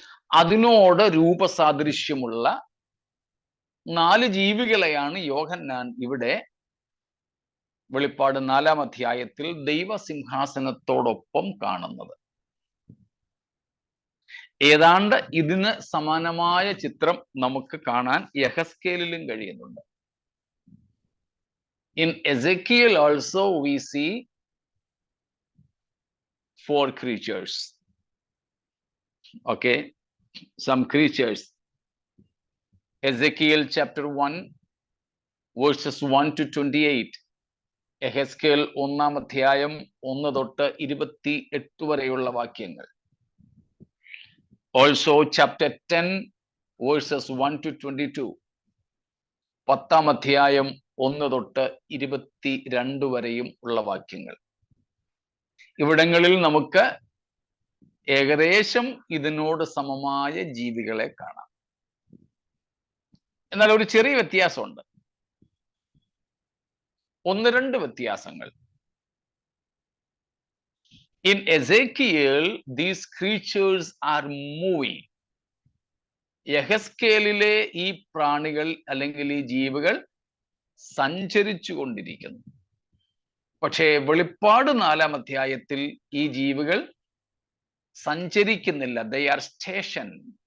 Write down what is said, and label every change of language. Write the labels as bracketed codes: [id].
[ml] അതിനോട് രൂപസാദൃശ്യമുള്ള 4 ജീവികളെയാണ് യോഹന്നാൻ ഇവിടെ വെളിപ്പാട് 4-ാം അധ്യായത്തിൽ ദൈവസിംഹാസനത്തോടൊപ്പം കാണുന്നത്. ഏതാണ്ട് ഇതിന് സമാനമായ ചിത്രം നമുക്ക് കാണാൻ യെഹെസ്കേലിലും കഴിയുന്നുണ്ട്. [en] In Ezekiel also we see 4 creatures. Okay, some creatures. Ezekiel chapter 1 verses 1 to 28. [ml] യെഹെസ്കേൽ 1-ാം അധ്യായം 1 തൊട്ട് 28 വരെയുള്ള വാക്യങ്ങൾ. [en] Also chapter 10 verses 1 to 22. [ml] 10-ാം അധ്യായം 1 തൊട്ട് 22 വരെയും ഉള്ള വാക്യങ്ങൾ. ഇവിടങ്ങളിൽ നമുക്ക് ഏകദേശം ഇതിനോട് സമമായ ജീവികളെ കാണാം. എന്നാൽ ഒരു ചെറിയ വ്യത്യാസമുണ്ട്. 1-2 വ്യത്യാസങ്ങൾ. [en] In Ezekiel, these creatures are moving. [ml] യെഹെസ്കേലിലെ ഈ പ്രാണികൾ അല്ലെങ്കിൽ ഈ ജീവികൾ സഞ്ചരിച്ചു കൊണ്ടിരിക്കുന്നു. പക്ഷേ വെളിപ്പാട് 4-ാം അധ്യായത്തിൽ ഈ ജീവികൾ സഞ്ചരിക്കുന്നില്ല. [en] They are stationed.